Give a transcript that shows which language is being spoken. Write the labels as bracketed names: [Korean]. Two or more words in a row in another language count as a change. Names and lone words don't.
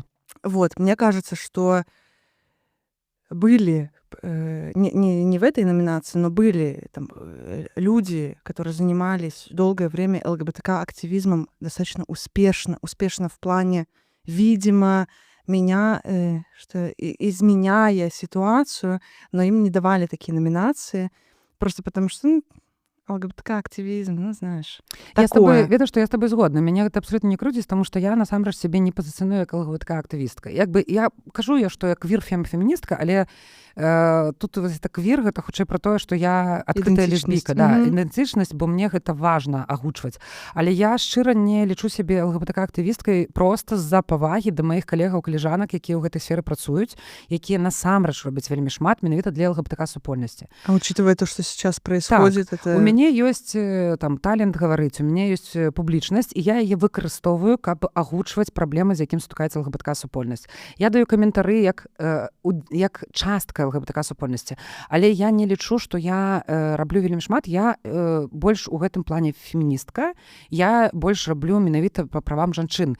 [Russian] Вот, мне кажется, что были, не в этой номинации, но были там люди, которые занимались долгое время ЛГБТК-активизмом достаточно успешно в плане, видимо, что изменяя ситуацию, но им не давали такие номинации, просто потому что, ну, ЛГБТК-активізм, ну, знаешь, такое. [Belarusian] Ведаю, што я з табой згодна. Мяне гэта абсолютно не крудзіць, таму што я насамрэч сябе не пазіцыяную як ЛГБТК-актывістка. Як бы я кажу, што я квір-феміністка, але тут гэта квір, гэта хутчэй пра тое, што я адкрытая лесбійка, да, ідэнтычнасць, бо мне гэта важна агучваць. Але я шчыра не лічу сябе ЛГБТК-актывісткай проста з-за павагі да маіх калегаў-калежанак, якія ў гэтай сферы працуюць, якія насамрэч робяць вельмі шмат менавіта для ЛГБТК-супольнасці. [Russian] А учитывая то, что сейчас происходит, так, это... [Belarusian] У мяне мяне ёсць там талент гаварыць, у мяне ёсць публічнасць, і я яе выкарыстоўваю, каб агучваць праблемы, з якім сутыкаецца ЛГБТК супольнасць. Я даю каментары як частка ЛГБТК супольнасці, але я не лічу, што я раблю вельмі шмат, я больш у гэтым плане феміністка, я больш раблю менавіта па правам жанчын.